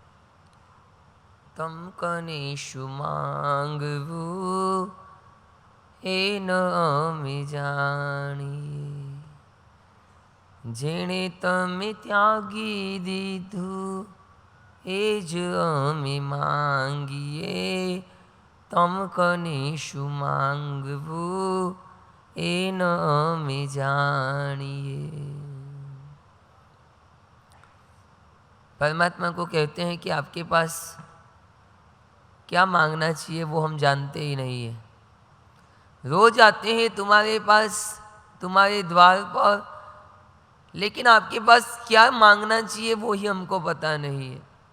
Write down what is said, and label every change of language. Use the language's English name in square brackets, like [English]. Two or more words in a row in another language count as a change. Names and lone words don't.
[Gujarati] તં કનેષુ માંગવુ એ ન અમે જાણીએ. જેણે તમે ત્યાગી દીધું એ જ અમે માંગીએ. તમ કને શું માંગવું એ ન અમે જાनिए. [Hindi] परमात्मा को कहते हैं कि आपके पास क्या मांगना चाहिए वो हम जानते ही नहीं है. रोज आते हैं तुम्हारे पास, तुम्हारे द्वार पर, लेकिन आपके पास क्या मांगना चाहिए वो ही हमको पता नहीं है.